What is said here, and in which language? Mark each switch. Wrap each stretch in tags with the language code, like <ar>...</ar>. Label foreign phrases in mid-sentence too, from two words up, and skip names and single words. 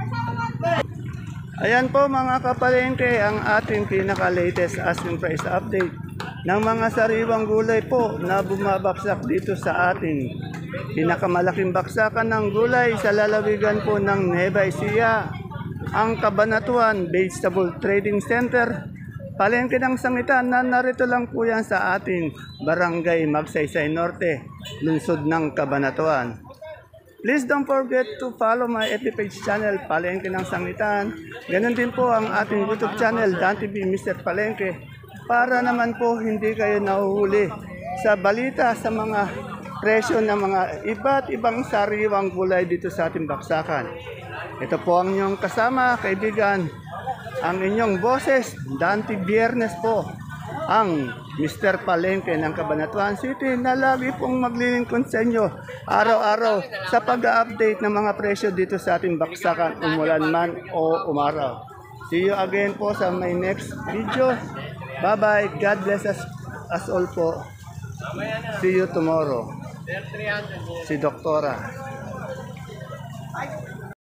<tl>Ayan po mga kapalengke, ang ating pinaka-latest asking price update ng mga sariwang gulay po na bumabaksak dito sa ating pinakamalaking baksakan ng gulay sa lalawigan po ng Nueva Ecija, ang Cabanatuan Vegetable Trading Center, palengke ng sangitan na narito lang po yan sa ating Barangay Magsaysay Norte, lungsod ng Cabanatuan.</tl> <en>Please don't forget to follow my FB page channel, Palengke ng Sangitan.</en> <tl>Ganon din po ang ating YouTube channel, Dan TV Mr. Palengke, para naman po hindi kayo nahuhuli sa balita sa mga presyo ng mga iba't ibang sariwang gulay dito sa ating baksakan. Ito po ang inyong kasama, kaibigan, ang inyong boses, Dante Biernes po, ang Mr. Palengke ng Cabanatuan City na lagi pong maglilingkod sa inyo araw-araw sa pag-update ng mga presyo dito sa ating baksakan, umulan man o umaraw.</tl> <en>See you again po sa my next video. Bye-bye. God bless us all po. See you tomorrow.</en> <tl>Si Doktora.</tl>